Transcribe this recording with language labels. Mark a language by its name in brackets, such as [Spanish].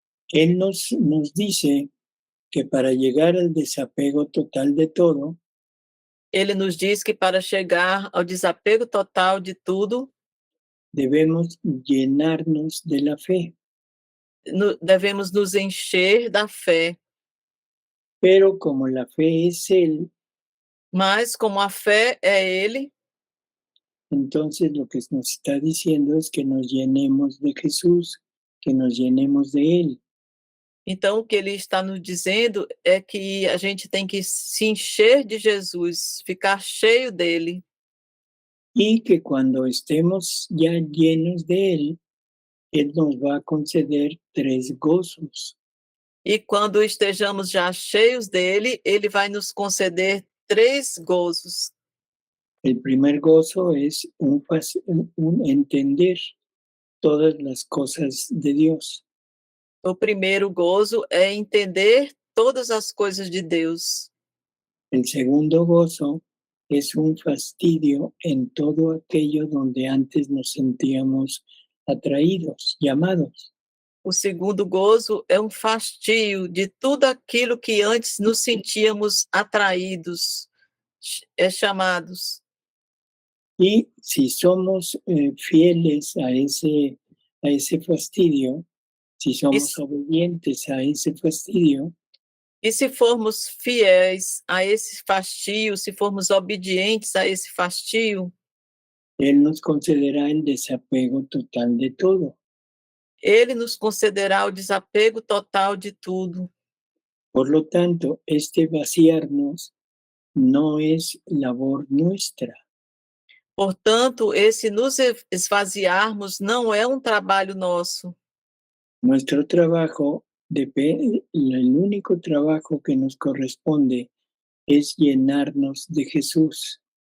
[Spanish] Él nos dice que para llegar al desapego total de todo, [Portuguese] Ele nos diz que para chegar ao desapego total de tudo, [Spanish] debemos llenarnos de la fe. [Portuguese] Devemos nos encher da fé. [Spanish] Pero como la fe es Él, [Portuguese] Mas como a fé é Ele, [Spanish] entonces lo que nos está diciendo es que nos llenemos de Jesús, que nos llenemos de Él. [Portuguese] então o que Ele está nos dizendo é que a gente tem que se encher de Jesus, ficar cheio dele. [Spanish] Y que cuando estemos ya llenos de Él, Él nos va a conceder 3 gozos. [Portuguese] E quando estejamos já cheios dele, ele vai nos conceder 3 gozos. [Spanish] El primer gozo es un entender todas las cosas de Dios. [Portuguese] O primeiro gozo é entender todas as coisas de Deus. [Spanish] El segundo gozo es un fastidio en todo aquello donde antes nos sentíamos atraídos, llamados. [Portuguese] O segundo gozo é um fastio de tudo aquilo que antes nos sentíamos atraídos, chamados. [Spanish] Y si somos fieles a ese fastidio, Si somos obedientes a ese fastidio, [Portuguese] E se formos fiéis a esse fastio, se formos obedientes a esse fastio, [Spanish] Él nos concederá el desapego total de todo. [Portuguese] Ele nos concederá o desapego total de tudo. [Spanish] Por lo tanto, este vaciarnos no es labor nuestra. [Portuguese] Portanto, esse nos esvaziarmos não é um trabalho nosso. [Spanish] Nuestro trabajo, el único trabajo que nos corresponde es llenarnos de Jesús.